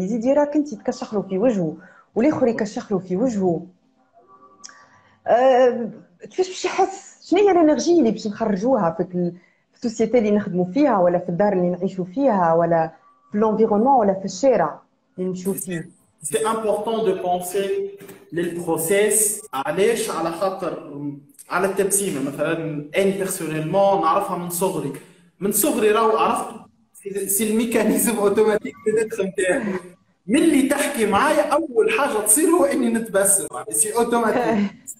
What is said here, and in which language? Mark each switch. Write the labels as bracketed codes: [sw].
[ar] يزيد يراك انت تكشخ له في وجهه والاخر يكشخ له في وجهه، كيفاش باش يحس؟ شنو هي الانرجي اللي باش نخرجوها في السوسيتي اللي نخدموا فيها، ولا في الدار اللي نعيشوا فيها، ولا في الانفيرونمون، ولا في الشارع اللي نمشيو فيه. [fr] C'est important de penser للبروسيس. [ar] علاش؟ على خاطر على التبسيمه مثلا اني بيرسونيلمون نعرفها من صغري راهو عرفت سي الميكانيزم اوتوماتيك بتدخل نتاعي. ملي تحكي معايا اول حاجه تصير هو اني نتبسم، سي اوتوماتيك.